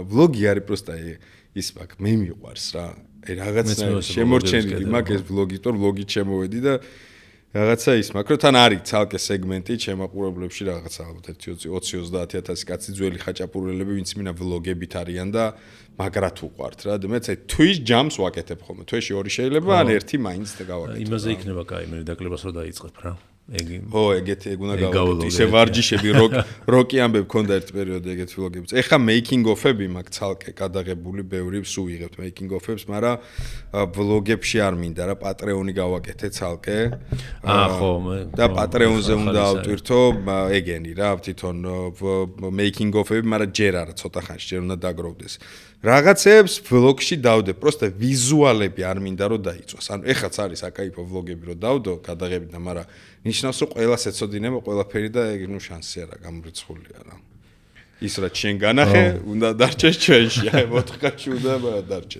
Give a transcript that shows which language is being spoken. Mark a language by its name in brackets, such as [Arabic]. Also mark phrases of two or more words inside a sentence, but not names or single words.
[Georgian] ვლოგი არის პროსტა ის მაგ მე მიყვარს რა. აი რაღაცა შემორჩენილი მაგ ეს ვლოგი, თორ ვლოგით შემოვედი და რაღაცა ის მაგ რომ თან არის ცალკე სეგმენტი ჩემაყურებლებში რაღაცა ალბათ 20-30,000 კაცი ძველი ხაჭაპურელები ვინც მინა ვლოგებით არიან და მაგრად უყვართ რა და მეც აი თვის ჯამს ვაკეთებ ხოლმე თვეში 2 შეიძლება ან 1 მაინც და გავაკეთებ იმაზე იქნება კაი მე დაკლებას რო დაიწყებ რა ხო ეგეთი ეგ უნდა გავაკეთო ისე ვარჯიშები როკი ამბებ მქონდა ერთ პერიოდში ეგეთი ვლოგებიც ეხა [English] making of- [Georgian] ები მაქვს ცალკე გადაღებული ბევრი სულ ვიღებთ [English] making of- [Georgian] ებს მაგრამ ვლოგებში არ მინდა რა პატრეონი გავაკეთე ცალკე ხო და პატრეონზე უნდა ავტვირთო ეგენი რა თვითონ [English] making of- [Georgian] ები მაგრამ ჯერ არა ცოტა ხანში ჯერ უნდა დაგროვდეს რაღაცებს ვლოგში დავდე პროსტა ვიზუალები არ მინდა რომ დაიწვას ანუ ეხაც არის აკაიფო ვლოგები რომ დავდო გადაღებით და მაგრამ ნიშნავს რომ ყველას ეცოდინება ყველაფერი და ეგ ნუ შანსი არა გამრიცხულია რა ის რაც შენ განახე უნდა დარჩეს ჩვენში აი 4 კაცი უნდა დარჩეს